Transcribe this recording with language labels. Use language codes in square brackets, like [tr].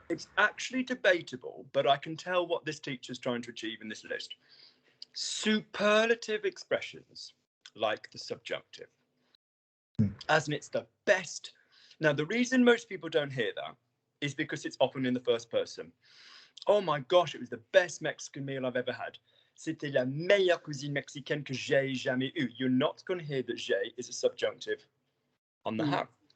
[en] It's actually debatable, but I can tell what this teacher's trying to achieve in this list. Superlative expressions, like the subjunctive. As in, it's the best. Now, the reason most people don't hear that is because it's often in the first person. Oh my gosh, it was the best Mexican meal I've ever had. [fr] C'était la meilleure cuisine mexicaine que j'ai jamais eue. [en] You're not going to hear that j'ai is a subjunctive on the have.